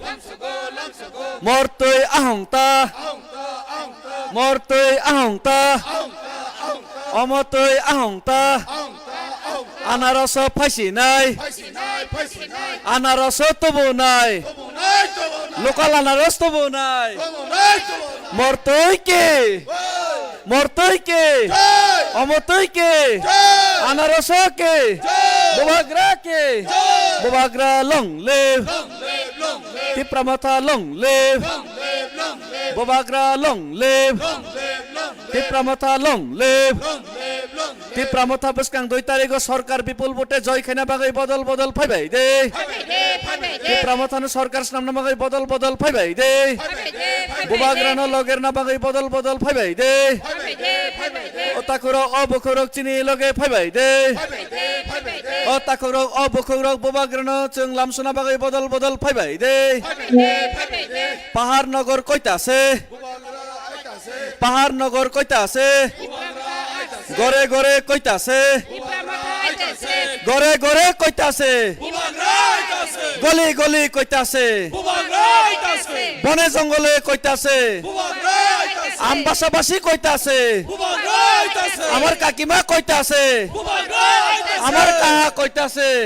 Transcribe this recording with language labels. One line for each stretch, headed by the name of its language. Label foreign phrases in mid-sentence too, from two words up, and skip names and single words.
Kok Borok: मर्तै आहंता अमतै आहंता आनारस फाइसिनाय आनारस तबनाय लोकाल आनारस तबनाय मर्तै के अमतै के आनारस के बोबाग्रा
English: long live
Kok Borok: त्रिपुरा मथा
English: long live
Kok Borok: बोबाग्रा
English: long live
Kok Borok: त्रिपुरा मथा
English: long live
Kok Borok: त्रिपुरा मथा बसकां 2 तारिख सरकार विपुल भोटे जय खाना बागै बदल बदल फायबाय दे त्रिपुरा मथानो सरकार नामना बागै बदल बदल फायबाय दे बोबाग्रा न लगेर ना बागै बदल बदल फायबाय दे ओ ताखौरक ओ बुखौरक चिनि लगे फायबाय दे ओ ताखौरक ओ बुखौरक बोबाग्रा न जों लामसना बागै बदल बदल फायबाय दे
Bangla: পাহাড় নগর কইতা আছে ঘরে ঘরে কইতা আছে ঘরে ঘরে কইতাছে গলি গলি কইতাছে বনে জঙ্গলে কইতাছে আমবাসাবাসী কইতাছে আমার কাকিমা কইতাছে আমার কাকা কইতাছে